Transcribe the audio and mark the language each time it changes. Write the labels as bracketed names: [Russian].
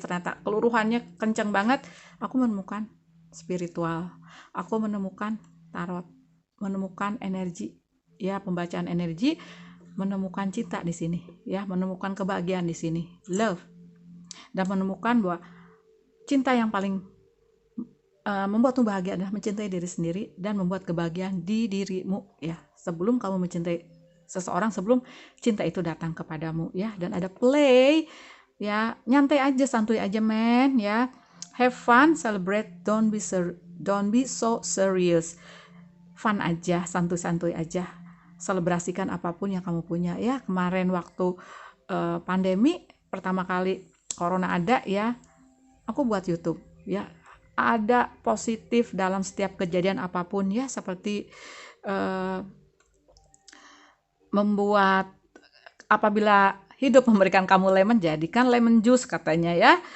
[Indonesian] Ternyata keluruhannya kenceng banget. Aku menemukan spiritual, aku menemukan tarot, menemukan energi ya, pembacaan energi, menemukan cinta di sini ya, menemukan kebahagiaan di sini, love, dan menemukan bahwa cinta yang paling membuatmu bahagia adalah mencintai diri sendiri dan membuat kebahagiaan di dirimu ya. Sebelum kamu mencintai seseorang, sebelum cinta itu datang kepadamu ya. Dan ada play ya, nyantai aja, santuy aja men ya. [English] Have fun, celebrate, don't be so serious. [Indonesian] Fun aja, santuy-santuy aja. Selebrasikan apapun yang kamu punya ya. Kemarin waktu pandemi pertama kali corona ada ya, aku buat YouTube ya. Ada positif dalam setiap kejadian apapun ya, seperti membuat, apabila hidup memberikan kamu lemon, jadikan lemon juice katanya ya.